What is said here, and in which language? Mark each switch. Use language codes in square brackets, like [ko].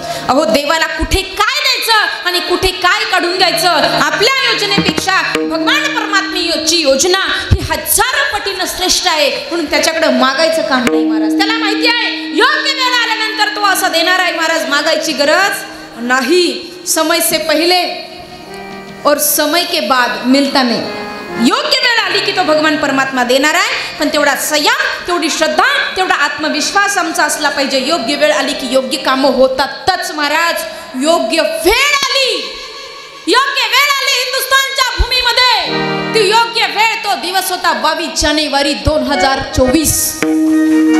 [mr] अहो, देवाला कुठे काय द्यायचं आणि कुठे काय काढून घ्यायचं, आपल्या योजनेपेक्षा भगवान परमात्म्याची योजना ही 1000 पटीनं श्रेष्ठ आहे. म्हणून त्याच्याकडे मागायचं काम नाही महाराज. त्याला माहिती आहे योग्य वेळ आल्यानंतर तो असं देणार आहे महाराज. मागायची गरज नाही. [hi] समय से पहले और समय के बाद मिलता नहीं. [mr] योग्य वेळ आली की तो भगवान परमात्मा देणार आहे. पण तेवढा संयम, तेवढी श्रद्धा, तेवढा आत्मविश्वास आमचा असला पाहिजे. योग्य वेळ आली की योग्य कामं होतातच महाराज. योग्य वेळ आली, योग्य वेळ आली हिंदुस्थानच्या भूमीमध्ये. ती योग्य वेळ, तो दिवस होता 22 जानेवारी 2024.